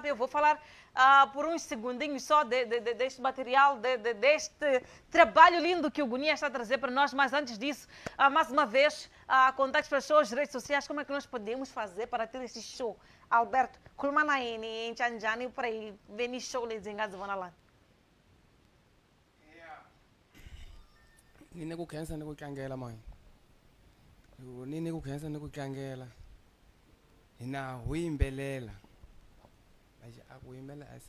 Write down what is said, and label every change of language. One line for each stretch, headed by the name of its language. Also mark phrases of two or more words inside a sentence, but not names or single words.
Portuguese: Eu vou falar por uns segundinhos só deste material, deste trabalho lindo que o Gunia está a trazer para nós. Mas antes disso, mais uma vez, contactos para shows, redes sociais, como é que nós podemos fazer para ter esse show? Alberto, Kulmanaini, em Chanjani, para ir ver esse show, eles engajam lá.
Tsonga: Nini kukhensa nikutlangela manje. Nini kukhensa nikutlangela. Hina uyimbelela. Manje akuyimela